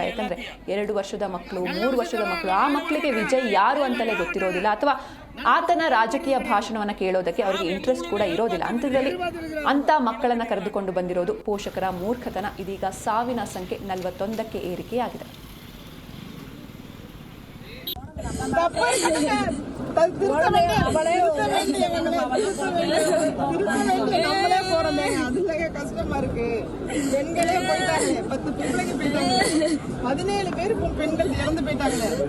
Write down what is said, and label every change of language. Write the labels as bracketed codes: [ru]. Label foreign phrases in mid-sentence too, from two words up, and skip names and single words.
[kn] ಯಾಕಂದ್ರೆ 2 ವರ್ಷದ ಮಕ್ಕಳು, 3 ವರ್ಷದ ಮಕ್ಕಳು, ಆ ಮಕ್ಕಳಿಗೆ ವಿಜಯ್ ಯಾರು ಅಂತಲೇ ಗೊತ್ತಿರೋದಿಲ್ಲ, ಅಥವಾ ಆತನ ರಾಜಕೀಯ ಭಾಷಣವನ್ನು ಕೇಳೋದಕ್ಕೆ ಅವರಿಗೆ ಇಂಟ್ರೆಸ್ಟ್ ಕೂಡ ಇರೋದಿಲ್ಲ. ಅಂಥದ್ರಲ್ಲಿ ಅಂಥ ಮಕ್ಕಳನ್ನು ಕರೆದುಕೊಂಡು ಬಂದಿರೋದು ಪೋಷಕರ ಮೂರ್ಖತನ. ಇದೀಗ ಸಾವಿನ ಸಂಖ್ಯೆ 41ಕ್ಕೆ ಏರಿಕೆಯಾಗಿದೆ. [ta] கஷ்டமா இருக்கு. பெண்களே போயிட்டாங்க, 10 பிள்ளைங்க போயிட்டாங்க, 17 பேர் பெண்கள் இறந்து போயிட்டாங்க.